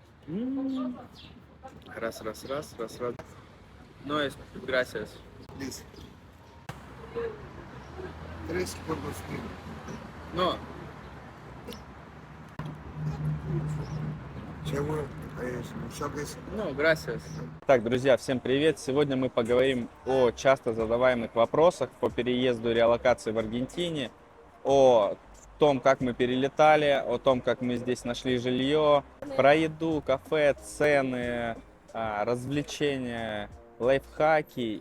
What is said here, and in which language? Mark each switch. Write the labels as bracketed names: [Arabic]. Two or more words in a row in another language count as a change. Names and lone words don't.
[Russian] М. Раз, раз, раз, раз, раз. [Spanish] No es, gracias. Listo. 3 por 2000. No, Seguro. Choques. no, gracias. [Russian] Так, друзья, всем привет! Сегодня мы поговорим о часто задаваемых вопросах по переезду и реалокации в Аргентине, о том, как мы перелетали, о том, как мы здесь нашли жилье, про еду, кафе, цены, развлечения, лайфхаки.